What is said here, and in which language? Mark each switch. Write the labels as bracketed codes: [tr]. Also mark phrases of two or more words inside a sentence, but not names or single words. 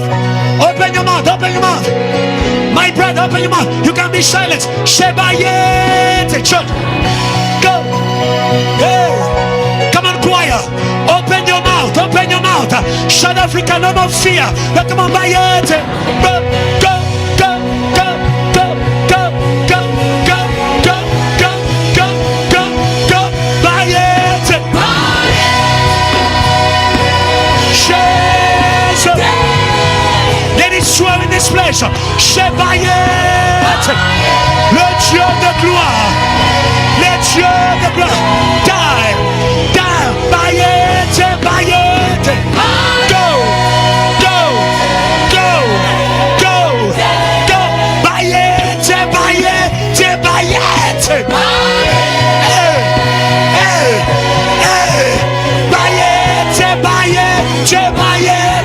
[en] Open your mouth. Open your mouth. My brother, open your mouth. You can be silent. Shebayete. Church. Go. Hey. Come on, choir. Open your mouth. Open your mouth. South Africa, no more fear. Come on, bayete. Go. Go. Go. Go. Go. Go. Go. Go. Go. Go. Go. Go. Go. Bayete. Jesus. Let it swell in this place. [fr] Shebayete. Le Dieu de gloire. Le Dieu de gloire. Die. [en] Die. Bayete. Bayete. Go. Go. Go. Go. Go. Bayete. Bayete. Bayete. Hey. Hey. Hey. Bayete. Bayete. Bayete.